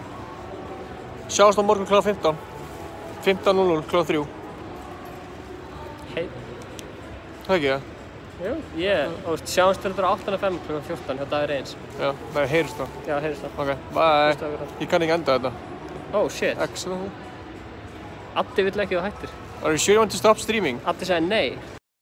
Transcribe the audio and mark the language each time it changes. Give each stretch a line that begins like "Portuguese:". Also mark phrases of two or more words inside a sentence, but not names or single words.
Icelandic: Sjáumst á morgun kl. 15. 15:00 kl. 3. Hei. Það ekki það? Jú, sjáumst þetta á 8:05 kl. 14 hjá Davíð Reyns. Já, nei, heyrist það. Já, heyrist það.
English: Ok, bye.
Icelandic: Ég kann ekki enda þetta.
English: Oh, shit. Excellent.
Icelandic: Addi vill ekki að þú hættir.
English: Are you sure you want to stop streaming?
Icelandic: Addi sagði nei.